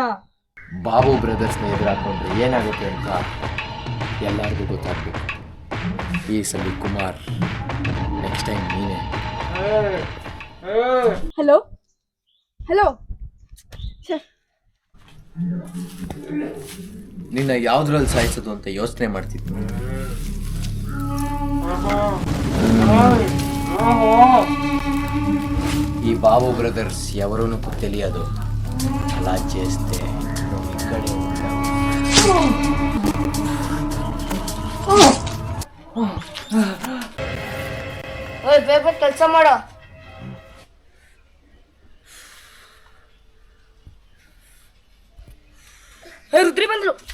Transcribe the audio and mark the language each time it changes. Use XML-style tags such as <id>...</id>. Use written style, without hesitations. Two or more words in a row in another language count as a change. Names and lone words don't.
<kn>ಬಾಬು ಬ್ರದರ್ಸ್ನ ಎದುರಾಕೊಂಡ್ರೆ ಏನಾಗುತ್ತೆ ಅಂತ ಎಲ್ಲರಿಗೂ ಗೊತ್ತಾಗಬೇಕು. ಈ ಸಲ ಕುಮಾರ್,</kn> <en>next time</en> <kn>ನೀನೇ.</kn> <en>hello hello,</en> <kn>ನಿನ್ನ ಯಾವ್ದ್ರಲ್ಲಿ ಸಾಯಿಸೋದು ಅಂತ ಯೋಚನೆ ಮಾಡ್ತಿದ್ದೆ.</kn> <te>ఈ బాబు బ్రదర్స్ ఎవరో నాకు తెలియదు. అలా చేస్తే నువ్వు ఇక్కడే ఉంటావు.</te> <kn>ಓಯ್ ಬೇಗ ಕೆಲಸ ಮಾಡೋ. ರುದ್ರಿ ಬಂದ್ರು.</kn>